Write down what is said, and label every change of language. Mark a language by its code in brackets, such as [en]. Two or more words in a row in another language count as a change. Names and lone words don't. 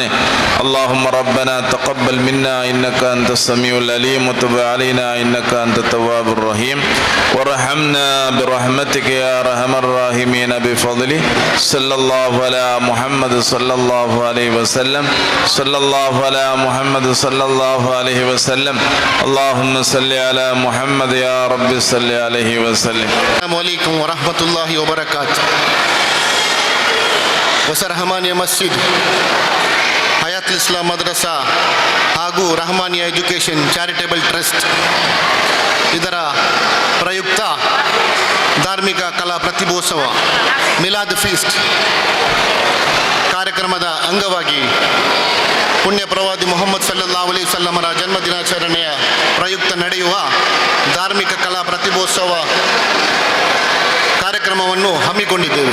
[ar] اللهم ربنا تقبل منا إنك أنت السميع العليم وتب علينا إنك أنت التواب الرحيم وارحمنا برحمتك يا أرحم الراحمين بفضل صلى الله على محمد صلى الله عليه وسلم صلى الله على محمد صلى الله عليه وسلم اللهم صل على محمد يا رب صل عليه وسلم. السلام عليكم ورحمة الله وبركاته. [kn] ಹೊಸ ರಹಮಾನಿಯ ಮಸ್ಜಿದ್, ಹಯಾತುಲ್ ಇಸ್ಲಾಂ ಮದ್ರಸಾ ಹಾಗೂ ರಹಮಾನಿಯ ಎಜುಕೇಷನ್ ಚಾರಿಟೇಬಲ್ ಟ್ರಸ್ಟ್ ಇದರ ಪ್ರಯುಕ್ತ ಧಾರ್ಮಿಕ ಕಲಾ ಪ್ರತಿಭೋತ್ಸವ ಮಿಲಾದ್ ಫೀಸ್ಟ್ ಕಾರ್ಯಕ್ರಮದ ಅಂಗವಾಗಿ ಪುಣ್ಯ ಪ್ರವಾದಿ ಮೊಹಮ್ಮದ್ [ar] صلى الله عليه [kn] ವಸಲ್ಲಮರ ಜನ್ಮದಿನಾಚರಣೆಯ ಪ್ರಯುಕ್ತ ನಡೆಯುವ ಧಾರ್ಮಿಕ ಕಲಾ ಪ್ರತಿಭೋತ್ಸವ ಕಾರ್ಯಕ್ರಮವನ್ನು ಹಮ್ಮಿಕೊಂಡಿದ್ದೇವೆ.